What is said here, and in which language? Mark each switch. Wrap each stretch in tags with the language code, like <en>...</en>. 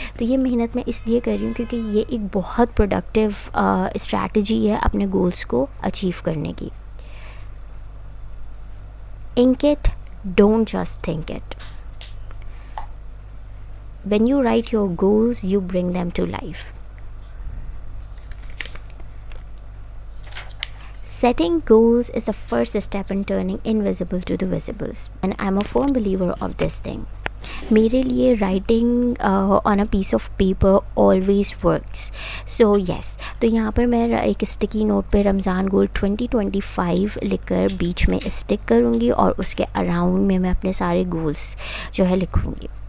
<ur>تو یہ محنت میں اس لیے کر رہی ہوں کیونکہ یہ ایک بہت پروڈکٹیو اسٹریٹجی ہے اپنے گولس کو اچیو کرنے کی.</ur> <en>Ink it, don't just think it. When you write your goals, you bring them to life. Setting goals is the first step in turning invisible to the visibles, and I'm a firm believer of this thing.</en> <ur>میرے لیے</ur> <en>Writing on a piece of paper always works.</en> <ur>سو یس، تو یہاں پر میں ایک sticky note پہ رمضان گول 2025 لکھ کر بیچ میں اسٹک کروں گی اور اس کے اراؤنڈ میں اپنے سارے گولس جو ہے لکھوں گی.</ur>